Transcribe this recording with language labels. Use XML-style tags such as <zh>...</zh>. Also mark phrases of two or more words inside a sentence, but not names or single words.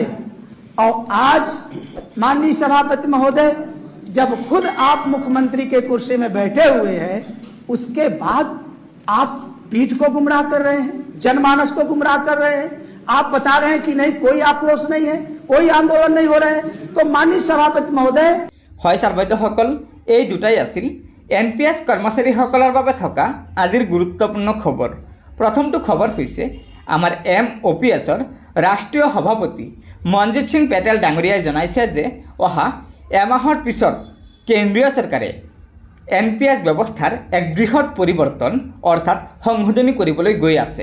<hi>और आज माननीय सभापति महोदय, जब खुद आप मुख्यमंत्री के कुर्सी में बैठे हुए हैं, उसके बाद आप पीठ को गुमराह कर रहे हैं, जनमानस को गुमराह कर रहे हैं। आप बता रहे हैं कि नहीं, कोई आक्रोश नहीं है, कोई आंदोलन नहीं हो रहे हैं। तो माननीय सभापति महोदय,</hi> <as>হয় ছাৰ বাইদেউসকল, এই দুটাই আছিল NPS কৰ্মচাৰীসকলৰ বাবে থকা আজিৰ গুৰুত্বপূৰ্ণ খবৰ। প্ৰথমটো খবৰ হৈছে আমাৰ MOPSৰ ৰাষ্ট্ৰীয় সভাপতি মনজিত সিং পেটেল ডাঙৰীয়াই জনাইছে যে অহা এমাহৰ পিছত কেন্দ্ৰীয় চৰকাৰে NPS ব্যৱস্থাৰ এক বৃহৎ পৰিৱৰ্তন অৰ্থাৎ সংশোধনী কৰিবলৈ গৈ আছে।</as>